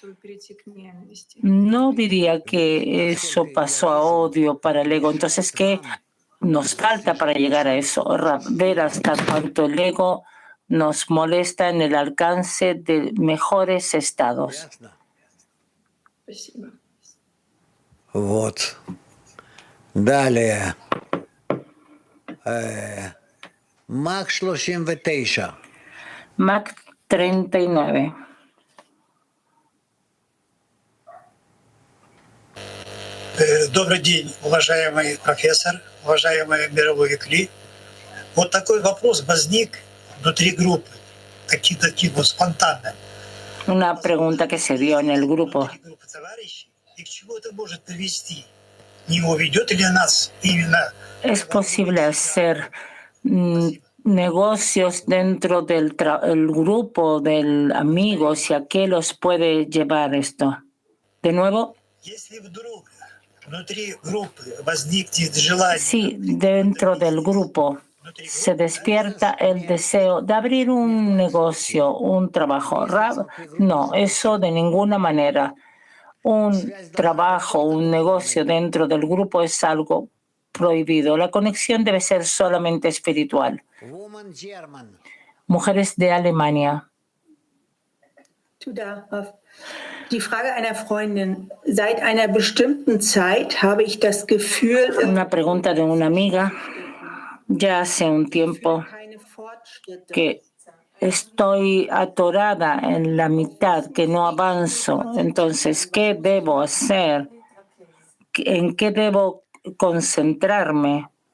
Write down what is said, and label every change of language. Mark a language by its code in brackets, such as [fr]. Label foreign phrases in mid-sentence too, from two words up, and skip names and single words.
[es] No diría que eso pasó a odio para el ego. Entonces, ¿qué nos falta para llegar a eso? Ver hasta cuánto el ego nos molesta en el alcance de mejores estados. [ru] Вот. Далее. Мак 39. Mac 39. Добрый день, уважаемый профессор, уважаемый мировой Кли. Вот такой вопрос возник внутри группы, такие вот спонтанно. [es] Una pregunta que se dio en el grupo. [ru] И к чему это может привести? Не уведет ли нас именно... [es] ¿Es posible hacer negocios dentro del el grupo de amigos y a qué los puede llevar esto? De nuevo. Sí, dentro del grupo se despierta el deseo de abrir un negocio, un trabajo. No, eso de ninguna manera. Un trabajo, un negocio dentro del grupo es algo prohibido. La conexión debe ser solamente espiritual. Mujeres de Alemania. [de] Die Frage einer Freundin. Seit einer bestimmten Zeit habe ich das Gefühl... [es] Una pregunta de una amiga. Ya hace un tiempo que estoy atorada en la mitad, que no avanzo. Entonces, ¿qué debo hacer? ¿En qué debo concentrarme?